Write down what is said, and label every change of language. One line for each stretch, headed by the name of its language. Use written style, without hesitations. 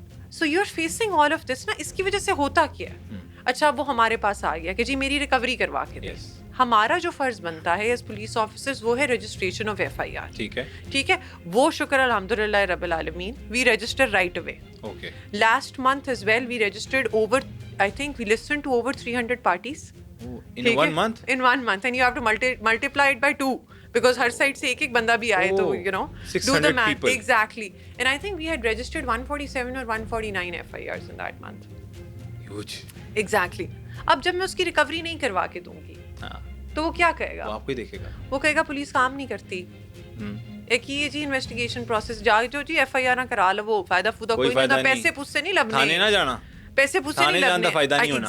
English: so you are facing all of this
Urdu: نا. اس کی وجہ سے ہوتا کیا ہے؟ اچھا وہ ہمارے پاس آ گیا کہ جی میری ریکوری کروا کے دے. ہمارا جو فرض بنتا ہے ایز پولیس آفیسرز وہ ہے رجسٹریشن آف FIR. ٹھیک ہے, وہ شکر الحمدللہ رب العالمین,
English: We register right away. Last month as well we registered over, I think we listened to over 300 parties. In one month? In 1 month, and you have to multiply it by 2 because
Urdu: Hare side سے ایک بندہ بھی آئے تو
English: you know 600 do the math. people. Exactly. And I think we had registered 147 or 149 FIRs in that month. Huge. Exactly.
Urdu: اب جب میں اس کی ریکوری نہیں کروا کے دوں گی تو وہ کیا کہے گا؟ وہ آپ کو ہی دیکھے گا, وہ کہے گا پولیس کام نہیں کرتی. ایک یہ جی انویسٹیگیشن پروسیس جا جو جی FIR نہ کرا لو, وہ فائدہ فودہ کوئی نہیں ہوتا, پیسے پوچھ سے نہیں لبنے, تھانے نہ جانا,
Punjabi: پیسے پوچھ سے نہیں لبنے, فائدہ نہیں ہونا.